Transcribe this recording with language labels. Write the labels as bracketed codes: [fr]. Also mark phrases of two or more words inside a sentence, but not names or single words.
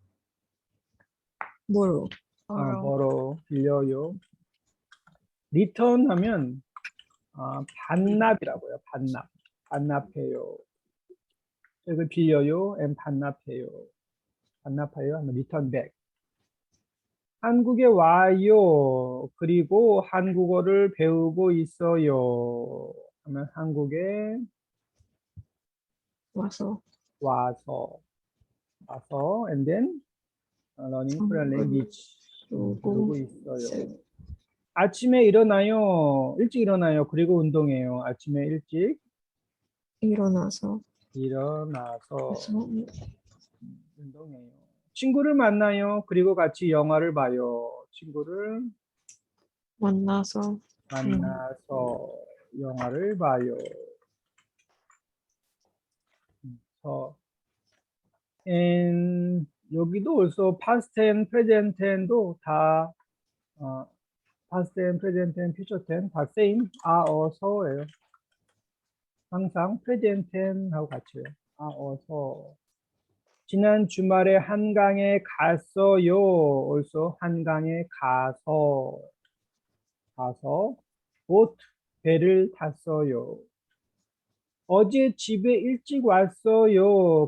[ko] 뭐로? 벌어 빌려요. 리턴 하면 반납이라고요. 반납해요. 책을 빌려요 and 반납해요. 반납해요 하면 [en] return back. [ko] 한국에 와요. 그리고 한국어를 배우고 있어요. 하면 한국에 와서 와서 [en] and then learning Korean language [ko] 배우고 있어요. 아침에 일어나요. 일찍 일어나요. 그리고 운동해요. 아침에 일찍 일어나서 일어나서 그래서 운동해요. 친구를 만나요. 그리고 같이 영화를 봐요. 친구를 만나서 만나서 영화를 봐요. [en] and 여기도 also past tense, present tense도 다 past tense, present tense, future tense 다 same 어서예요. [ko] 항상 [en] present tense [ko] 하고 같이 해요. 어서. 지난 주말에 한강에 갔어요. also 한강에 가서 보트 배를 탔어요. 어제 집에 일찍 왔어요.